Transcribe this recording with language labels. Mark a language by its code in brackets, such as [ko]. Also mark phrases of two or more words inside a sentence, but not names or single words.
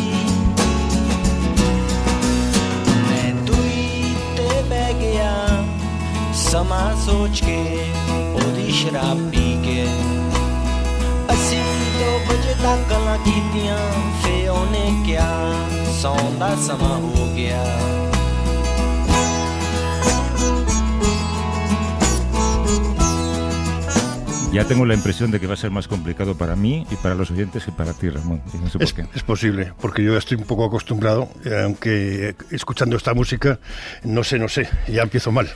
[pa] ਮੈਂ ਤੁਰੀ ਤੇ ਬਹਿ ਗਿਆ ਸਮਾਂ ਸੋਚ ਕੇ ਓਦੀ ਸ਼ਰਾਬ ਪੀ ਕੇ ਅਸੀ 2 ਬਜੇ ਤੱਕ ਗੱਲਾਂ ਕੀਤੀਆਂ ਫੇ ਓਨੇ ਕਿਹਾ ਸੌਣ ਦਾ ਸਮਾਂ ਹੋ ਗਿਆ [es] Ya tengo la impresión de que va a ser más complicado para mí y para los oyentes que para ti, Ramón. Y no sé por qué. Es posible, porque yo ya estoy un poco acostumbrado, aunque escuchando esta música, no sé, ya empiezo mal.